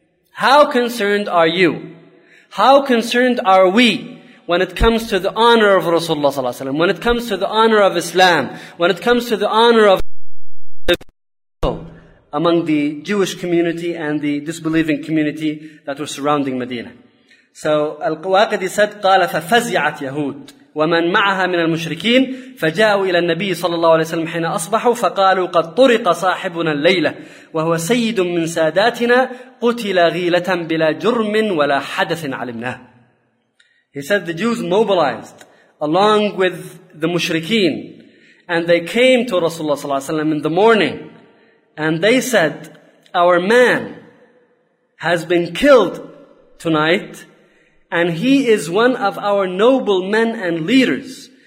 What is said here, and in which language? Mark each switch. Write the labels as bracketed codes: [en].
[en] How concerned are you? How concerned are we when it comes to the honor of Rasulullah sallallahu alaihi wasallam, when it comes to the honor of Islam, when it comes to the honor of among the Jewish community and the disbelieving community that were surrounding Medina? So Al-Qawaqidi said, [ar] قَالَ فَفَزِعَتْ يَهُودٌ وَمَنْ مَعَهَا مِنَ الْمُشْرِكِينَ فَجَاءُوا إِلَى النَّبِيِّ صَلَى اللَّهُ عَلَيْهِ وَسَلَّمَ حِينَ أَصْبَحُوا فَقَالُوا قَدْ طُرِقَ صَاحِبُنَا اللَّيْلَةَ وَهُوَ سَيِّدٌ مِنْ سَادَاتِنَا قُتِلَ غِيلَةً بِلَا جُرْمٍ وَلَا حَدَثٍ عَلِمْنَاهُ. [en] He said the Jews mobilized along with the mushrikeen, and they came to Rasulullah صلى الله عليه وسلم in the morning, and they said, "Our man has been killed tonight, and he is one of our noble men and leaders.